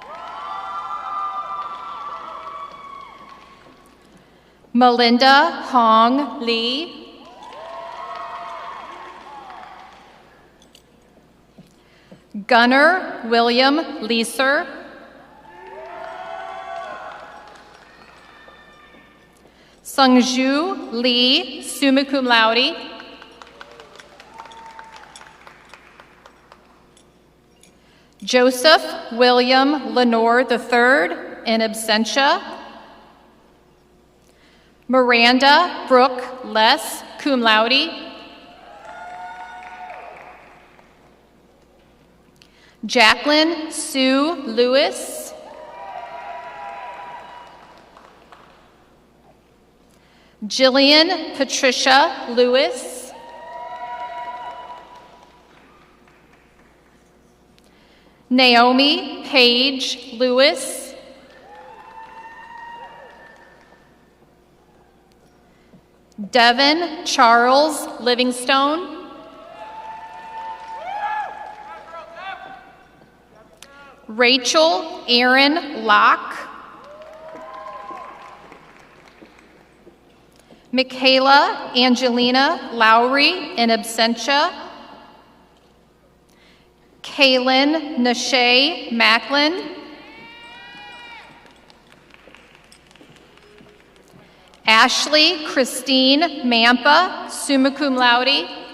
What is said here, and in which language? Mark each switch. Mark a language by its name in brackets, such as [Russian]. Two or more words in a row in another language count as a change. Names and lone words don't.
[English] Melinda Hong Lee. Gunnar William Leeser. Sungju Lee, [Latin] summa cum laude. [English] Joseph William Lenore III, [Latin] in absentia. [English] Miranda Brooke Less, [Latin] cum laude. [English] Jacqueline Sue Lewis. Jillian Patricia Lewis. Naomi Paige Lewis. Devin Charles Livingstone. Rachel Aaron Locke. Michaela Angelina Lowry, [Latin] in absentia. [English] Kaylin Nashay Macklin. Ashley Christine Mampa, [Latin] summa cum laude.